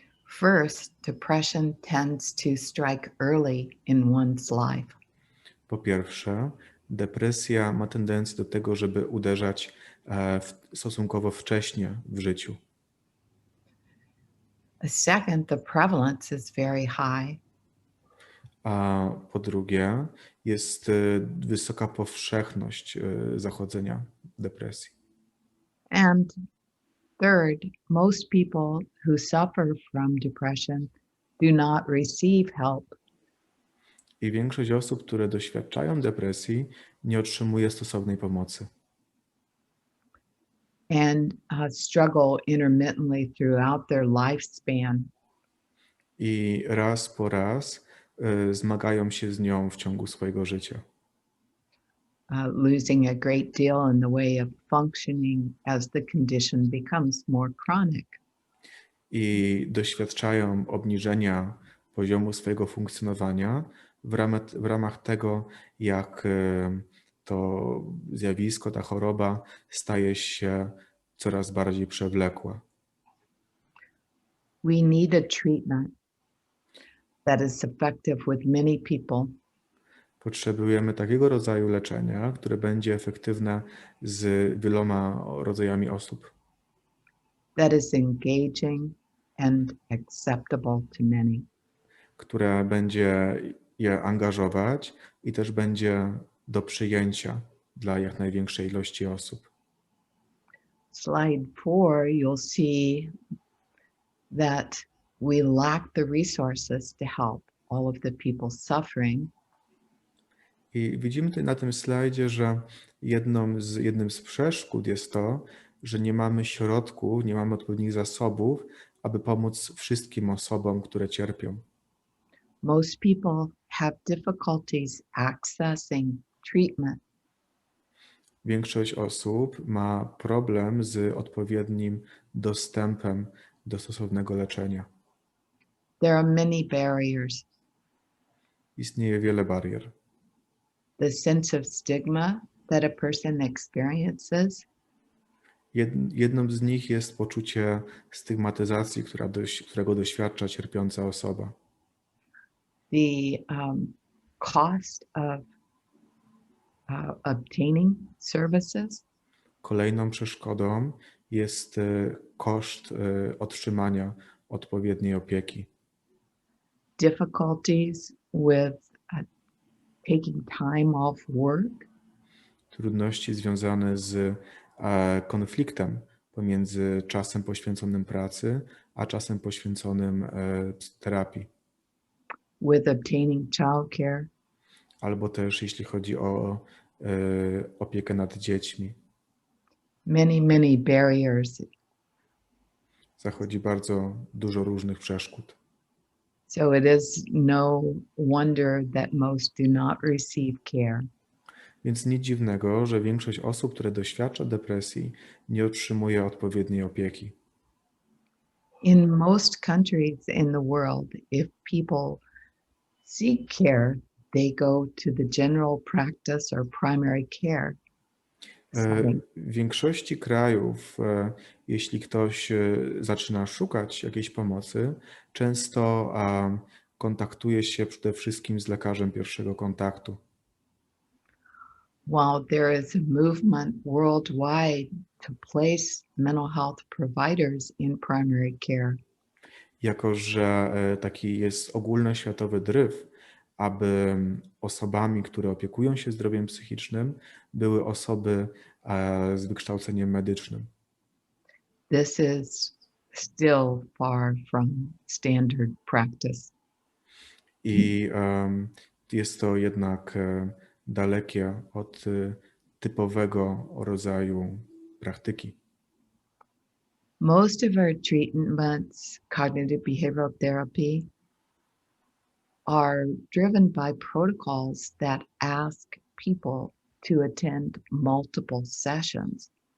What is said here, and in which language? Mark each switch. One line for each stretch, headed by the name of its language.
English: First, depression tends to strike early in one's life.
Polish: Po pierwsze, depresja ma tendencję do tego, żeby uderzać stosunkowo wcześnie w życiu.
English: Second, the prevalence is very high.
Polish: A po drugie, jest wysoka powszechność zachodzenia depresji.
English: And third, most people who suffer from depression do not receive help.
Polish: I większość osób, które doświadczają depresji, nie otrzymuje stosownej pomocy.
English: And struggle intermittently throughout their lifespan.
Polish: I raz po raz zmagają się z nią w ciągu swojego życia.
English: Losing a great deal in the way of functioning as the condition becomes more chronic.
Polish: I doświadczają obniżenia poziomu swojego funkcjonowania w ramach tego, jak to zjawisko, ta choroba staje się coraz bardziej przewlekła.
English: We need a treatment that is effective with many people.
Polish: Potrzebujemy takiego rodzaju leczenia, które będzie efektywne z wieloma rodzajami osób.
English: That is engaging and acceptable to many.
Polish: Które będzie je angażować i też będzie do przyjęcia dla jak największej ilości osób.
English: Slide 4, you'll see that we lack the resources to help all of the people suffering.
Polish: I widzimy tutaj na tym slajdzie, że jednym z przeszkód jest to, że nie mamy środków, nie mamy odpowiednich zasobów, aby pomóc wszystkim osobom, które cierpią.
English: Most people have difficulties accessing treatment.
Polish: Większość osób ma problem z odpowiednim dostępem do stosownego leczenia.
English: There are many barriers.
Polish: Istnieje wiele barier.
English: The sense of stigma that a person experiences.
Polish: Jedną z nich jest poczucie stygmatyzacji, którego doświadcza cierpiąca osoba.
English: The cost of obtaining services.
Polish: Kolejną przeszkodą jest koszt otrzymania odpowiedniej opieki.
English: Difficulties with taking time off work.
Polish: Trudności związane z konfliktem pomiędzy czasem poświęconym pracy, a czasem poświęconym terapii.
English: With obtaining childcare.
Polish: Albo też jeśli chodzi o opiekę nad dziećmi.
English: Many barriers.
Polish: Zachodzi bardzo dużo różnych przeszkód.
English: So it is no wonder that most do not receive care.
Polish: Więc nic dziwnego, że większość osób, które doświadcza depresji, nie otrzymuje odpowiedniej opieki.
English: In most countries in the world, if people seek care, they go to the general practice or primary care setting.
Polish: W większości krajów, jeśli ktoś zaczyna szukać jakiejś pomocy, często kontaktuje się przede wszystkim z lekarzem pierwszego kontaktu.
English: While there is a movement worldwide to place mental health providers in primary care,
Polish: Jako że taki jest ogólnoświatowy dryf, aby osobami, które opiekują się zdrowiem psychicznym, były osoby z wykształceniem medycznym.
English: this is still far from standard practice.
Polish: I jest to jednak dalekie od typowego rodzaju praktyki.
English: Most of our treatments, cognitive behavioral therapy, are driven by protocols that ask people to attend multiple sessions.